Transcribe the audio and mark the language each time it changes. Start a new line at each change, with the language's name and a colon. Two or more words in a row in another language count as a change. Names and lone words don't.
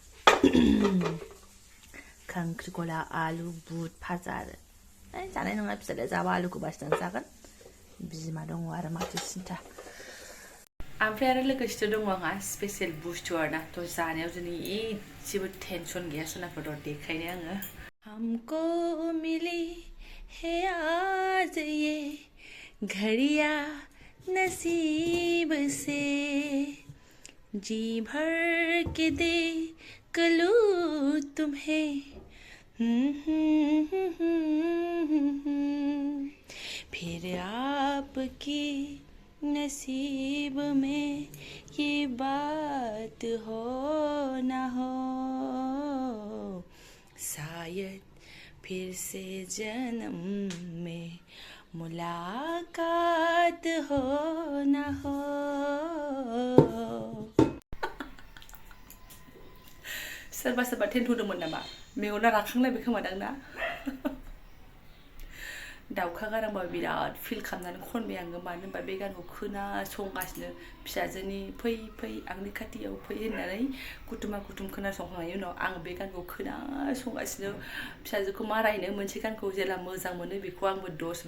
Bodo: खांख्रिखला आलु बुट भाजा आरो जानाय नङा फिसालाया जाबा आलुखौ बासिनानै जागोन बिमा दङ आरो माथो सिन्था ओमफ्राय आरो लोगोसे दङ आंहा स्पेसियेल बुस्थु आरोना थ' जानायाव दिनै एसेबो टेनसन गैया सोनाफोर देखायनो आङो
Hindi: हमको मिली है आज ये घड़िया नसीब से जी भर के दे कलू तुम्हें फिर आपकी नसीब में ये बात हो ना हो शायद फिर से जन्म में मुलाकात हो ना हो
Bodo: सोरबा टेन्ट'दोंमोन नामा मेगना राखांलायबाय खोमादां ना दाउखा गारांबा बिराद फिल खालामनानै खनबाय आङो मानो होनबा बे गानखौ खोनासंगासिनो फिसाजोनि फै आंनि खाथियाव फै होननानै कुटुमा कुटुम खोनासंखांनायनि उनाव आं बे गानखौ खोनासंगासिनो फिसाजोखौ मारायनो मोनसे गानखौ जेला मोजां मोनो बेखौ आंबो 10,